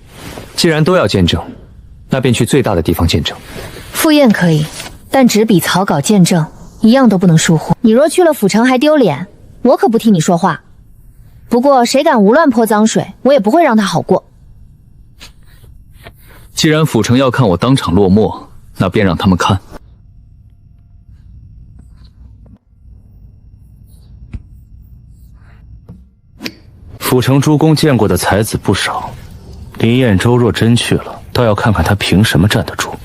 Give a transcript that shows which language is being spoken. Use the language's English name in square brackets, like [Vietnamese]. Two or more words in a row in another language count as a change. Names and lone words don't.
[Chinese] 既然都要見證，那便去最大的地方見證。赴宴可以，但紙筆草稿見證一樣都不能疏忽。你若去了府城還丟臉，我可不替你說話。不過誰敢胡亂潑髒水，我也不會讓他好過。既然府城要看我當場落寞，那便讓他們看。府城诸公見過的才子不少，林彦州若真去了，倒要看看他憑什麼站得住。